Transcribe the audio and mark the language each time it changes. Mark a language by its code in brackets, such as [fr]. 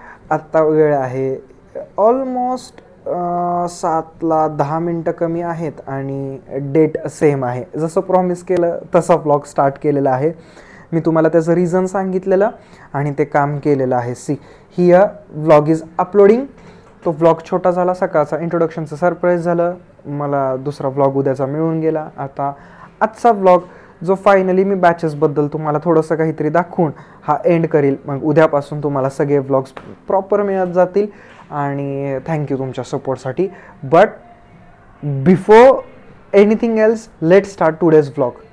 [mr] आता वेळ आहे ऑलमोस्ट 7:10 कमी आहेत आणि डेट सेम आहे. जसं प्रॉमिस केलं तसा व्लॉग स्टार्ट केलेला आहे. मी तुम्हाला त्याचं रिझन सांगितलेलं आणि ते काम केलेलं आहे. [en] See here vlog is uploading. [mr] तो व्लॉग छोटा झाला, सकाळचा इंट्रोडक्शनचं सरप्राईज झालं, मला दुसरा व्लॉग उद्याचा मिळून गेला. आता आजचा व्लॉग जो फायनली मी बॅचेसबद्दल तुम्हाला थोडंसं काहीतरी दाखवून हा एंड करील. मग उद्यापासून तुम्हाला सगळे व्लॉग्स प्रॉपर मिळत जातील आणि थँक्यू तुमच्या सपोर्टसाठी. [en] But before anything else, let start today's vlog.